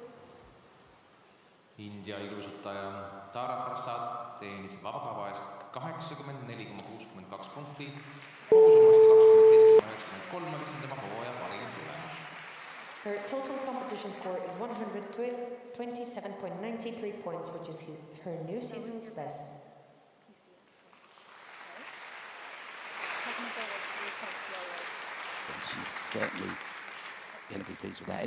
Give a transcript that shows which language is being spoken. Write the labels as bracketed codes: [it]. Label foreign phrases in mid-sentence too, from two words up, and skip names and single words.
[et] India ilusutaja Tara Prasad teenis vabakava eest 84,62 punkti. Kogusummast 27,93, mis on tema hooaja parim tulemus. [en] Her total competition score is 127.93 points, which is her new season's best. She's certainly going to be pleased with that.